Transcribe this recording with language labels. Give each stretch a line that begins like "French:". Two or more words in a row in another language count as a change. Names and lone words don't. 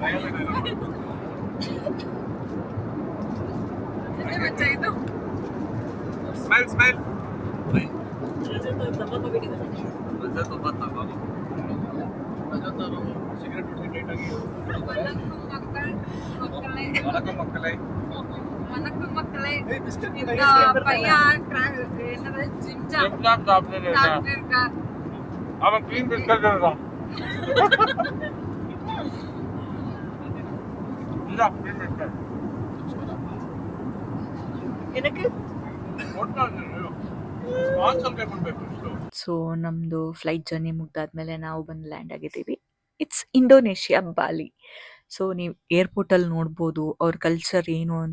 English: smile smile cigarette
Kannada: ಬಿಟ್ಟು ಟೈಟಾಗಿ ವಣಕಂ ಮಕ್ಕಳೇ
Tamil: வணக்கம் மக்களே.
Kannada: ಏ ಬಿಸ್ಕೆಟ್
Tamil: இந்த பையன் என்னது ஜிம்ஜாம் சாப்பிட்டு இருக்கா. அவன் க்ளீன் பிஸ்கட் தான் இல்ல க்ளீன் பிஸ்கட்
Kannada: ಏನಕ್ಕೆ ಸೊ ನಮ್ಮದು
English: flight journey
Kannada: ಮುಗ್ದಾದ್ಮೇಲೆ ನಾವು ಬಂದು ಲ್ಯಾಂಡ್ ಆಗಿದ್ದೀವಿ. ಇಟ್ಸ್ ಇಂಡೋನೇಷ್ಯಾ ಬಾಲಿ. ಸೊ ನೀವು ಏರ್ಪೋರ್ಟಲ್ಲಿ ನೋಡ್ಬೋದು ಅವ್ರ ಕಲ್ಚರ್ ಏನು ಅಂತ.